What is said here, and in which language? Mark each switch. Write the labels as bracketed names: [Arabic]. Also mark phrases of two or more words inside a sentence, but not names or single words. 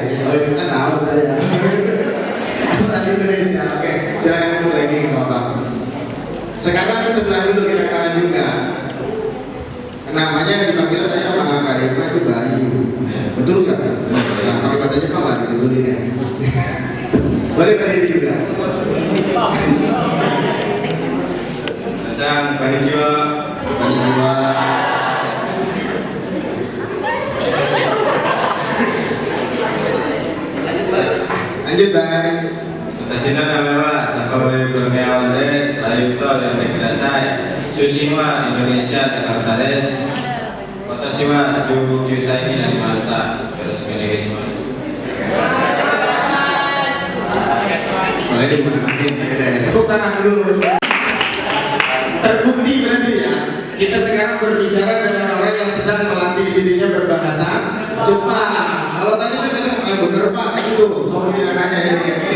[Indonesian] Oh itu kan tahu saya. Asal Indonesia. Oke, silakan mulai nih Bapak. Sekarang sebelah dulu kita kenalan juga. Namanya dipanggil tadi sama Kak Irma itu Bayu. Betul nggak? Nah, kalau bahasa Jepang lah dibetulin ya. Boleh berdiri juga. [Japanese] こんにちは. [Indonesian] Konnichiwa. Lanjut Bang. [Japanese] Watashi no namae wa Sakabayu Kurniawan desu. Ayuと呼んでください. Sushi wa Indonesia Jakarta desu. Watashi wa 19歳になりました。よろしくお願いします。 [Indonesian] Boleh dimanfaatin ya. Tepuk tangan dulu. Terbukti berarti ya. Kita sekarang berbicara dengan orang yang sedang melatih dirinya berbahasa Jepang. Kalau tadi kan bener Pak itu, soalnya nanya ini.